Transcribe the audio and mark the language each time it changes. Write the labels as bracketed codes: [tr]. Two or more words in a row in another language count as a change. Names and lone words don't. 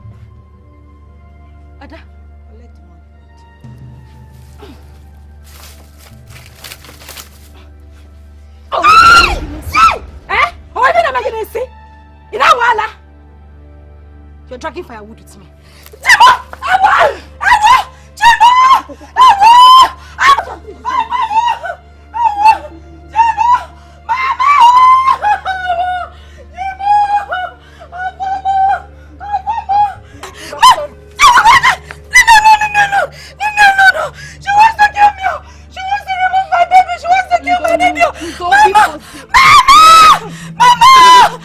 [en] Ada, collect the one you need. Oh, eh? Oh, I'm not going to say. You know what? You're dragging firewood with me. Jimo! Awa! Awa! Jimo! Awa! Awa! Awa! Jimo! Mama! No. She wants to kill me. She wants to remove my baby. She wants to kill my baby. Mama!